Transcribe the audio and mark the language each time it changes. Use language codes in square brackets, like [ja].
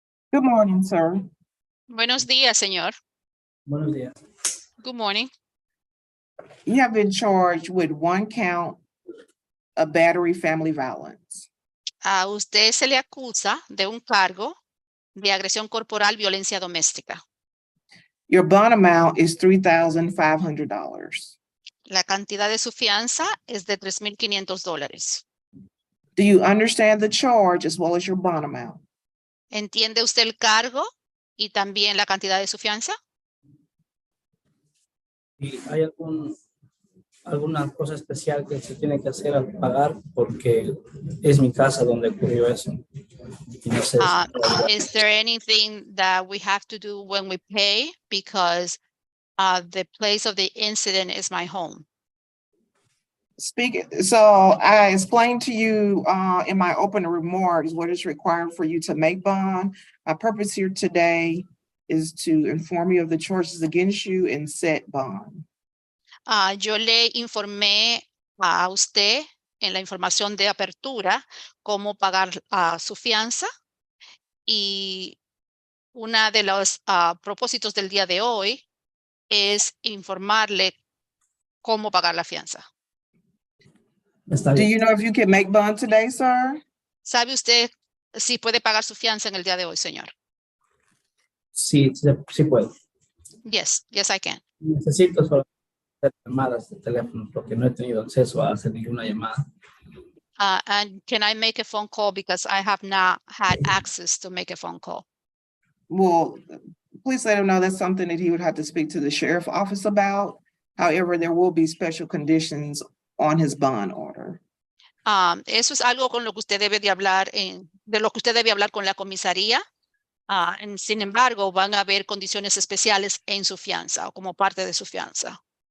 [en] Good morning, sir. [es] Buenos días, señor. Buenos días. [en] Good morning. You have been charged with one count of battery family violence. [es] A usted se le acusa de un cargo de agresión corporal, violencia doméstica. [en] Your bond amount is $3,500. [es] La cantidad de su fianza es de $3,500. [en] Do you understand the charge as well as your bond amount? [es] ¿Entiende usted el cargo y también la cantidad de su fianza? ¿Y hay alguna cosa especial que se tiene que hacer al pagar? Porque es mi casa donde ocurrió eso. Y no sé [en] Is there anything that we have to do when we pay? Because the place of the incident is my home. So I explained to you in my opening remarks what is required for you to make bond. My purpose here today is to inform you of the charges against you and set bond. [es] Yo le informé a usted en la información de apertura cómo pagar su fianza, y una de los propósitos del día de hoy es informarle cómo pagar la fianza. Está [en] Do [es] bien. [en] you know if you can make bond today, sir? [es] ¿Sabe usted si puede pagar su fianza en el día de hoy, señor? Sí, sí puedo. [en] Yes, I can. [es] Necesito solo hacer llamadas de teléfono porque no he tenido acceso a hacer ninguna llamada. [en] And can I make a phone call because I have not had access to make a phone call? Well, please let him know that's something that he would have to speak to the sheriff's office about. However, there will be special conditions on his bond order. [es] Eso es algo con lo que usted debe de hablar de lo que usted debe hablar con la comisaría. Sin embargo, van a haber condiciones especiales en su fianza o como parte de su fianza.